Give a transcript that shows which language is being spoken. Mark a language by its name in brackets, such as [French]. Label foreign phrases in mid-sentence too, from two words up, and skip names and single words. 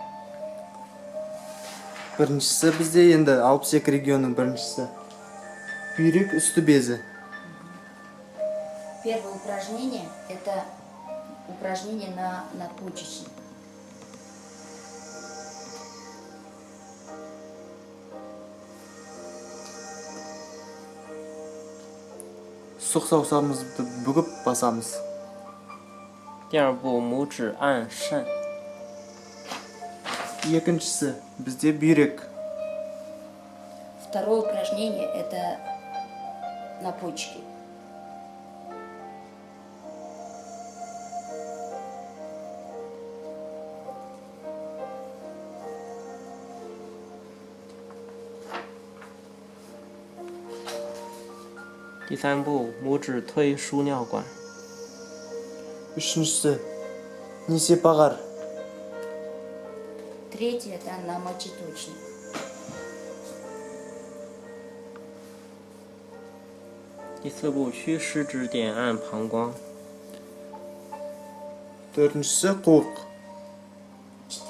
[Kazakh] Біріншісі бізде енді 62 регионның біріншісі. Бүйрек үсті безі. [Russian] Первое упражнение это упражнение на надпочечник. [Kazakh] Сұқ саусағымызды бүгіп басамыз. [Chinese] 第二步，拇指按肾。 [Kazakh] Екіншісі бізде бүйрек. [Russian] Второе упражнение это на почки. [Chinese] 第三步，拇指推输尿管。 [Kazakh] Үшіншісі несепағар. [Russian] Третье это на мочеточник. [Chinese] 第四步，屈食指点按膀胱。 [Kazakh] Төртіншісі қуық.